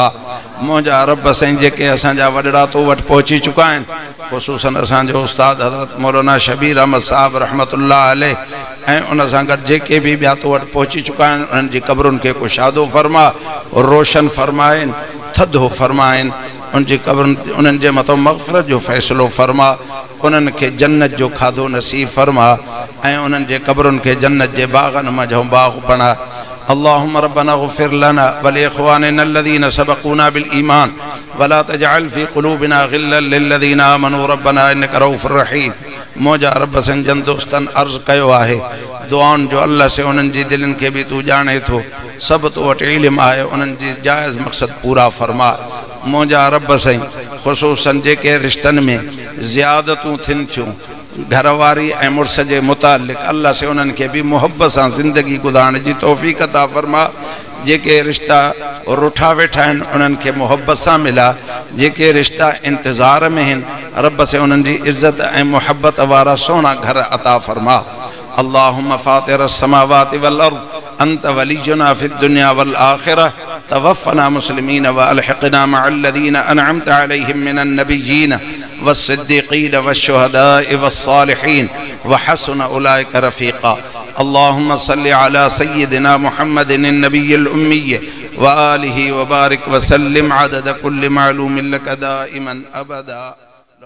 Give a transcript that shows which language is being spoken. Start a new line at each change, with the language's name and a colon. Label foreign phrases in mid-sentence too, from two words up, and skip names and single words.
Sindhi: मुंहिंजा रब साईं जेके असांजा वॾड़ा तो वटि पहुची चुका आहिनि ख़ुसूसन असांजो उस्ताद हज़रत मौलाना शबीर अहमद साहब
Arabic: رحمة الله عليه
Sindhi: ऐं उन सां गॾु जेके भी ॿिया तो वटि पहुची चुका आहिनि उन्हनि जी क़बरुनि खे कुशादो फ़रमा रोशन फ़रमाइनि थधो फ़रमाइनि। उन जी क़बरुनि उन्हनि जे मथां मग़फ़िरत जो फ़ैसिलो फ़रमा। उन्हनि खे जन्नत जो खाधो नसीब फ़रमा ऐं उन्हनि जे क़बरुनि खे जन्नत जे बाग़नि मंझि बाग़ बणा।
Arabic: اللهم ربنا اغفر لنا ولإخواننا الذين سبقونا بالإيمان ولا تجعل في قلوبنا غلا للذين آمنوا ربنا إنك رؤوف رحيم.
Sindhi: मुंहिंजा रब सिंह जन दोस्तनि अर्ज़ु कयो आहे दुआउनि जो अल्लाह से उन्हनि जी दिलनि खे बि तूं ॼाणे थो सभु तो वटि इल्मु आहे उन्हनि जी जाइज़ मक़सद पूरा फ़रमा। मुंहिंजा रब साईं ख़ुसूसन जेके रिश्तनि में ज़ियादतूं थियनि थियूं घरवारी ऐं मुड़ुस जे मुतालिक़ अल्लाह से उन्हनि खे बि मुहब्बत सां ज़िंदगी गुज़ारण जी तौफ़ीक़ अता फ़रमा। जेके रिश्ता रुठा वेठा आहिनि उन्हनि खे मुहब्बत सां मिला। जेके रिश्ता इंतज़ार में आहिनि रब से उन्हनि जी इज़्ज़त ऐं मुहब्बत वारा सोना घर अता फ़रमा।
Arabic: اللهم فاطر السماوات والأرض أنت ولينا في الدنيا والآخرة توفنا مسلمين وألحقنا مع الذين أنعمت عليهم من النبيين والصديقين والشهداء والصالحين وحسن أولئك رفيقا. اللهم صل على سيدنا محمد النبي الأمي وآله وبارك وسلم عدد كل معلوم لك دائما أبدا.